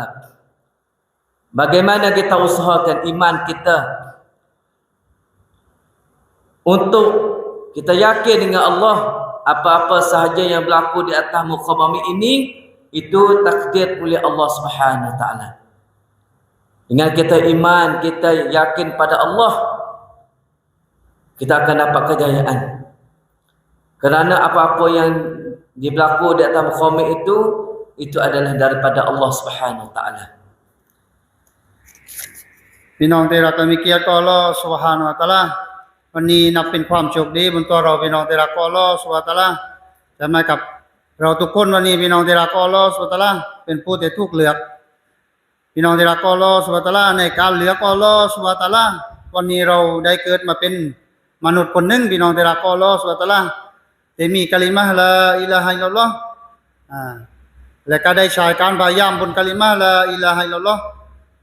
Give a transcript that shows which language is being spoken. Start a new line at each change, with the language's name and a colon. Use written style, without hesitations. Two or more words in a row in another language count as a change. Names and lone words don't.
Malay: Bagaimana kita usahakan iman kita untuk kita yakin dengan Allah, apa-apa sahaja yang berlaku di atas muka bumi ini itu takdir oleh
Arabic: الله سبحانه وتعالى.
Malay: Dengan kita iman, kita yakin pada Allah, kita akan dapat kejayaan. Kerana apa-apa yang berlaku di atas muka bumi itu adalah daripada
Arabic: الله سبحانه وتعالى.
Thai: พี่น้องที่รักมีเกียรติต่อ
Arabic: الله سبحانه وتعالى
Thai: วันนี้นับเป็นความโชคดีบนตัว เราพี่น้องที่รัก
Arabic: الله سبحانه وتعالى
Thai: ใช่ไหมครับเราทุกคนวันนี้พี่น้องที่รัก
Arabic: الله سبحانه وتعالى
Thai: เป็นผู้ที่ถูกเลือกพี่น้องที่รัก
Arabic: الله سبحانه وتعالى
Thai: ในการเลือก
Arabic: الله سبحانه وتعالى
Thai: วันนี้เราได้เกิดมาเป็นมนุษย์คนหนึ่งพี่น้องที่รัก
Arabic: الله سبحانه وتعالى
Thai: ที่มี
Arabic: كلمة لا إله إلا الله
Thai: และก็ได้ใช้การพยายามบน
Arabic: كلمة لا إله إلا الله